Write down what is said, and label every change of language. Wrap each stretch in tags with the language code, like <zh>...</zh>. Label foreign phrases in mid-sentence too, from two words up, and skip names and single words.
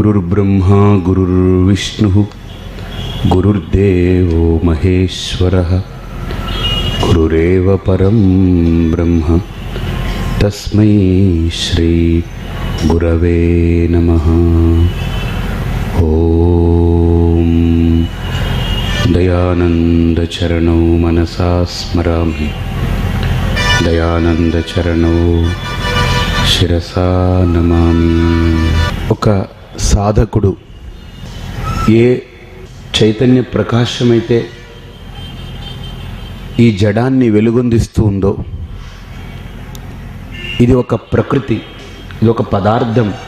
<sa>गुरुर्ब्रह्मा गुरुर्विष्णुः गुरुर्देवो महेश्वरः गुरुरेव परं ब्रह्म तस्मै श्री गुरवे नमः। ओम दयानंदचरणौ मनसा स्मरामि दयानंदचरणौ శిరసా నమామి।</sa> <te>ఒక సాధకుడు ఏ చైతన్య ప్రకాశమైతే ఈ జడాన్ని వెలుగొందిస్తూ ఉందో, ఇది ఒక ప్రకృతి, ఇది ఒక పదార్థం.</te>